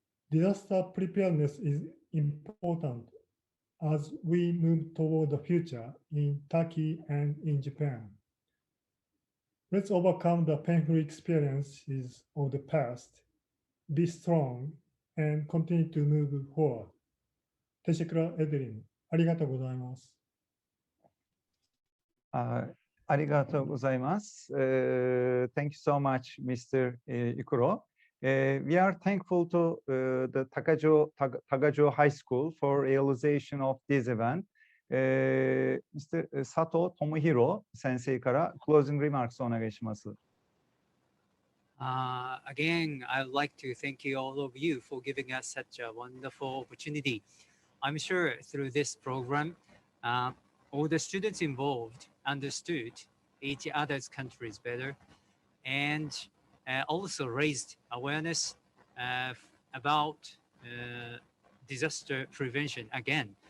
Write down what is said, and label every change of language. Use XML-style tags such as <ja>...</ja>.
<en>Disaster preparedness is important as we move toward the future in Turkey and in Japan. Let's overcome the painful experiences of the past, be strong, and continue to move forward.</en> <tr>Teşekkürler ederim.</tr> <ja>ありがとうございます。ありがとうございます。</ja> <en>Thank you so much, Mr. Ikuro. We are thankful to the Tagajo High School for realization of this event. Mr.</en> <ja>Sato Tomohiro 先生から</ja> <en>closing remarks</en> <ja>お願いします。</ja> <en>Again, I would like to thank you all of you for giving us such a wonderful opportunity. I'm sure through this program, all the students involved understood each other's countries better and also raised awareness about disaster prevention again.</en>